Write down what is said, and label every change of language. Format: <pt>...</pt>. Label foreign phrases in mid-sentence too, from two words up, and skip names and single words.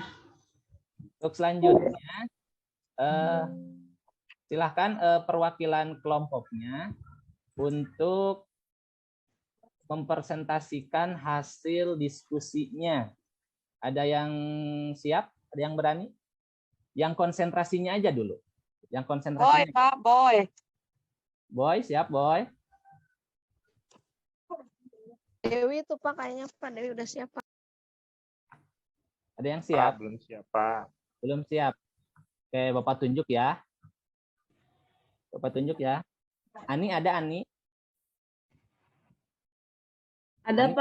<id>Untuk selanjutnya, silahkan perwakilan kelompoknya untuk mempresentasikan hasil diskusinya. Ada yang siap? Ada yang berani? Yang konsentrasinya aja dulu. Yang Boy, konsentrasinya. Pak, boy. Boy, siap, Boy? Dewi tuh, Pak, kayaknya Pak Dewi udah siap, Pak. Ada yang siap? Belum siap, Pak. Belum siap. Oke, Bapak tunjuk ya. Bapak tunjuk ya. Ani, ada Ani? Ada, Ani?</id>